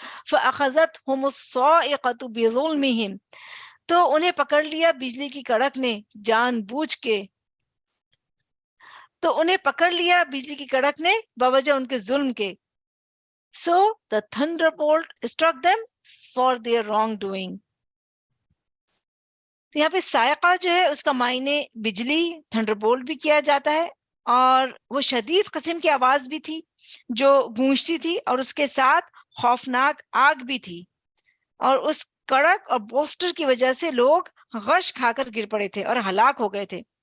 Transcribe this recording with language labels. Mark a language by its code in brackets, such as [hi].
[ar] فَأَخَذَتْهُمُ الصَّاعِقَةُ بِظُلْمِهِمْ، [ur] تو انہیں پکڑ لیا بجلی کی کڑک نے جان بوجھ کے، تو انہیں پکڑ لیا بجلی کی کڑک نے بوجہ ان کے ظلم کے. [en] So the thunderbolt struck them for their wrongdoing. [ur] تو یہاں پہ سائقہ جو ہے اس کا معنی بجلی، تھنڈر بولٹ بھی کیا جاتا ہے، اور وہ شدید قسم کی آواز بھی تھی جو گونجتی تھی، اور اس کے ساتھ خوفناک آگ بھی تھی، اور اس کڑک اور بوسٹر کی وجہ سے لوگ غش کھا کر گر پڑے تھے اور ہلاک ہو گئے تھے.